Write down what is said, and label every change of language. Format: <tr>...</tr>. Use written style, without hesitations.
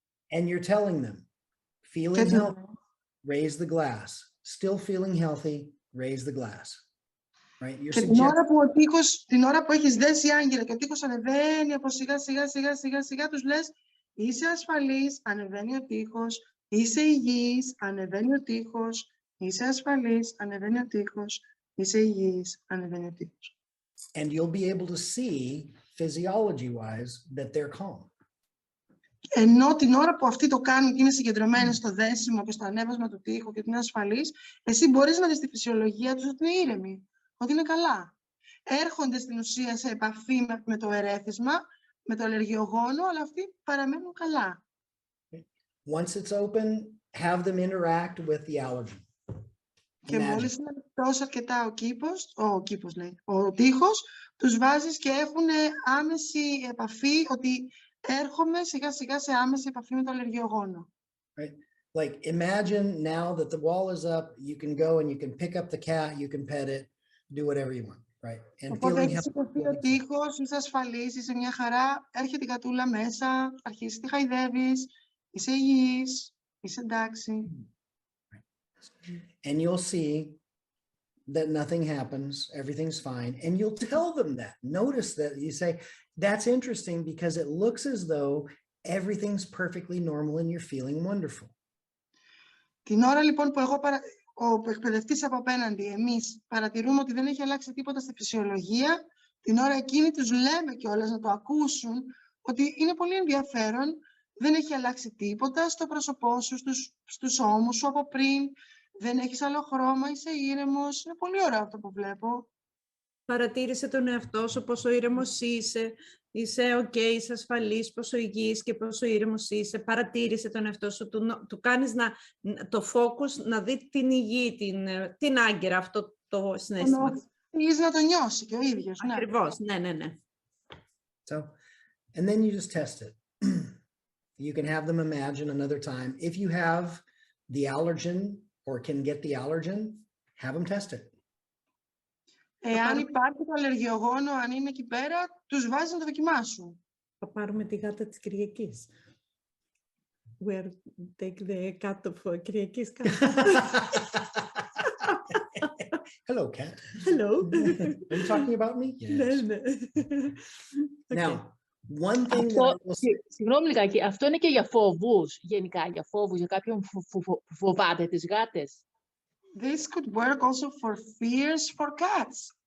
<en>And you're telling them, feeling healthy, raise the glass. Still feeling healthy, raise the glass. Right? You're</en> <el>και την ώρα που έχεις δέσει άγκυρα και ο τοίχος ανεβαίνει από σιγά, τους λες είσαι ασφαλής, ανεβαίνει ο τοίχος, είσαι υγιής, ανεβαίνει ο τοίχος, είσαι ασφαλής, ανεβαίνει ο τοίχος, είσαι υγιής, ανεβαίνει ο τοίχος.</el> <en>And you'll be able to see physiology-wise that they're calm.</en> <el>Ενώ την ώρα που αυτοί το κάνουν και είναι συγκεντρωμένοι στο δέσιμο και στο ανέβασμα του τοίχου και ότι είναι ασφαλείς, εσύ μπορείς να δεις τη φυσιολογία τους ότι είναι ήρεμοι, ότι είναι καλά. Έρχονται στην ουσία σε επαφή με το ερέθισμα, με το αλλεργιογόνο, αλλά αυτοί παραμένουν καλά.</el> <en>Once it's open, have them interact with the allergen.</en> <el>Και</el> <en>Imagine.</en> <el>μόλις είναι τόσο αρκετά ο τοίχος, τους βάζεις και έχουν άμεση επαφή, ότι έρχομαι σιγά σιγά σε άμεση επαφή με το αλλεργιογόνο.</el> <en>Right? Like imagine now that the wall is up, you can go and you can pick up the cat, you can pet it, do whatever you want, right? And</en> <el>Οπότε</el> <en>feeling</en> <el>έχεις σηκωθεί ο τοίχος, είσαι ασφαλής, είσαι μια χαρά, έρχεται η κατούλα μέσα, αρχίζεις τη χαϊδεύεις, είσαι υγιής, είσαι εντάξει.</el> <en>and you'll see that nothing happens, everything's fine, and you'll tell them that. Notice that you say, that's interesting because it looks as though everything's perfectly normal and you're feeling wonderful.</en> <el>Την ώρα λοιπόν που ο εκπαιδευτής από απέναντι, εμείς παρατηρούμε ότι δεν έχει αλλάξει τίποτα στη φυσιολογία, την ώρα εκείνη τους λέμε κιόλας να το ακούσουν, ότι είναι πολύ ενδιαφέρον, δεν έχει αλλάξει τίποτα στο πρόσωπό σου, στους ώμους σου από πριν, δεν έχεις άλλο χρώμα, είσαι ήρεμος, είναι πολύ ωραίο αυτό που βλέπω. Παρατήρησε τον εαυτό σου, πόσο ήρεμος είσαι ok, είσαι ασφαλής, πόσο υγιής και πόσο ήρεμος είσαι. Παρατήρησε τον εαυτό σου, του κάνεις το focus να δει την υγιή, την άγκυρα, αυτό το συναίσθημα. Θέλεις να το νιώσει και ο ίδιος. Ναι. Ακριβώς, ναι.</el> <en>So, and then you just test it. You can have them imagine another time. If you have the allergen or can get the allergen, have them test it.</en> <el>Εάν υπάρχει το αλλεργιογόνο, αν είναι εκεί πέρα, τους βάζεις να το δοκιμάσουν. Θα πάρουμε τη γάτα της Κυριακής.</el> <en>Where take the cat of Κυριακής. Hello, cat. Hello. Are you talking about me? Yes.</en> <el>Ναι.</el> <en>Now, one thing that I will say,</en> <el>Συγγνώμη λιγάκι, αυτό είναι και για φόβους, γενικά, για φόβους, για κάποιον που φοβάται τις γάτες.</el> <en>This could work also for fears for cats.</en>